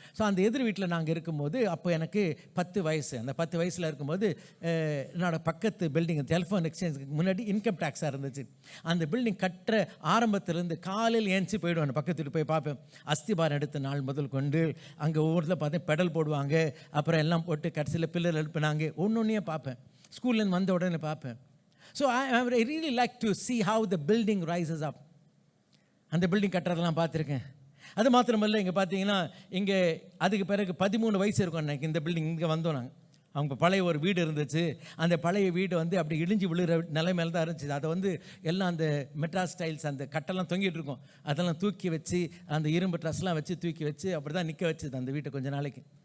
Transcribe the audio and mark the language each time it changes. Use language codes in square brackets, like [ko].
[ta] So அந்த எதிர் வீட்டில் நாங்கள் இருக்கும்போது அப்போ எனக்கு 10 வயசு. அந்த 10 வயசில் இருக்கும்போது என்னோட பக்கத்து பில்டிங் டெலிஃபோன் எக்ஸ்சேஞ்சுக்கு முன்னாடி இன்கம் டேக்ஸாக இருந்துச்சு. அந்த பில்டிங் கட்டுற ஆரம்பத்திலேருந்து காலையில் ஏஞ்சி போயிடுவேன், பக்கத்து வீட்டு போய் பார்ப்பேன். அஸ்திபாரம் எடுத்த நாள் முதல் கொண்டு அங்கே ஒவ்வொருத்தில் பார்த்தேன் பெடல் போடுவாங்க, அப்புறம் எல்லாம் போட்டு கடைசியில் பில்லர் எழுப்பினாங்க. ஒன்றொன்றையே பார்ப்பேன், ஸ்கூல்லேருந்து வந்த உடனே பார்ப்பேன். [en] So I really like to see how the building rises up. [ta] அந்த பில்டிங் கட்டுறதெல்லாம் பார்த்துருக்கேன். அது மாத்திரமல்ல, இங்கே பார்த்தீங்கன்னா இங்கே அதுக்கு பிறகு 13 வயசு இருக்கும் அன்றைக்கி இந்த பில்டிங் இங்கே வந்தோம் நாங்கள். அவங்க பழைய ஒரு வீடு இருந்துச்சு. அந்த பழைய வீடு அப்படி இடிஞ்சு விழுகிற நிலைமையில தான் இருந்துச்சு. அதை எல்லாம் அந்த மெட்ராஸ் ஸ்டைல்ஸ் அந்த கட்டெல்லாம் தொங்கிட்டு இருக்கும், அதெல்லாம் தூக்கி வச்சு அந்த இரும்பு ட்ரஸ்லாம் வச்சு தூக்கி வச்சு அப்படி தான் நிற்க வச்சுது அந்த வீட்டை கொஞ்ச நாளைக்கு.